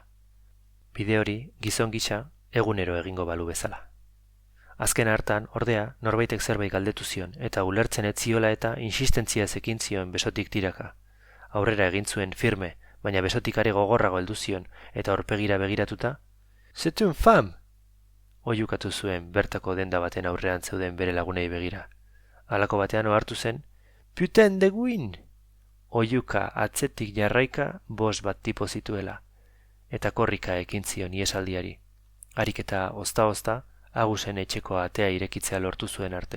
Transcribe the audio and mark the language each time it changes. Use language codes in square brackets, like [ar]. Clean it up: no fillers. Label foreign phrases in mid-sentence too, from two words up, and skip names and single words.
[eu] Bide hori, gizon gisa, egunero egingo balu bezala. Azken hartan, ordea, norbaitek zerbait galdetu zion, eta ulertzen ez ziola eta insistentziaz ekin zion besotik tiraka. Aurrera egin zuen firme, baina besotik are gogorrago heldu zion, eta aurpegira begiratuta, [fr] "C'est une femme!" [eu] Oiukatu zuen bertako denda baten aurrean zeuden bere lagunei begira. Halako batean ohartu zen, [fr] "Putain de guin!" [eu] Oiuka atzetik jarraika 5 bat tipo zituela, eta korrika ekin zion iesaldiari. Harik eta ozta-ozta, Agusen etxeko atea irekitzea lortu zuen arte.